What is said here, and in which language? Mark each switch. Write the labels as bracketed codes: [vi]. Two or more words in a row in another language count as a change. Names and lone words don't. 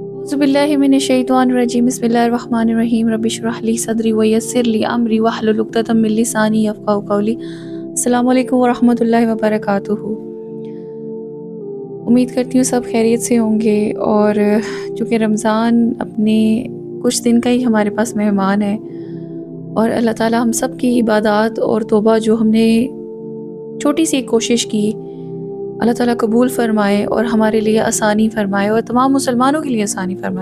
[ar] أعوذ بالله من الشيطان الرجيم بسم الله الرحمن الرحيم رب اشرح لي صدري ويسر لي أمري واحلل عقدة من لساني يفقهوا قولي. السلام عليكم ورحمة الله وبركاته. [hi] उम्मीद करती हूँ सब खैरियत से होंगे। और चूँकि रमज़ान अपने कुछ दिन का ही हमारे पास मेहमान है और अल्लाह ताला हम सब की इबादत और तौबा जो हमने छोटी सी एक कोशिश की अल्लाह ताला कबूल फ़रमाए और हमारे लिए आसानी फ़रमाए और तमाम मुसलमानों के लिए आसानी फ़रमाए।